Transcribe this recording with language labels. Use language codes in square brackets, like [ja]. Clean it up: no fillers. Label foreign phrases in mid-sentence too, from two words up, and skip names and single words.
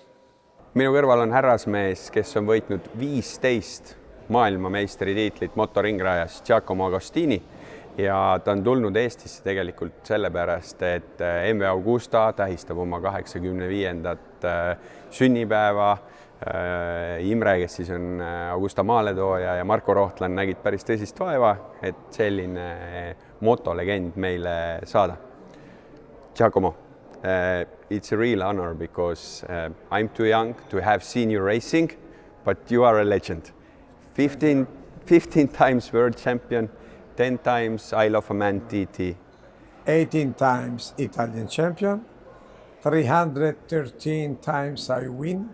[et] Minu kõrval on härrasmees, kes on võitnud 15 maailmameistritiitlit motoringrajas Giacomo Agostini ja ta on tulnud Eestisse tegelikult sellepärast, et MV Agusta tähistab oma 85. sünnipäeva. Imre, kes siis on Agusta maaletooja ja Marko Rohtlaane nägid päris tõsist vaeva, et selline motolegend meile saada. Giacomo, [en] it's a real honor because I'm too young to have seen you racing, but you are a legend. 15 times world champion, 10 times Isle of Man TT. 18 times Italian champion, 313 times I win.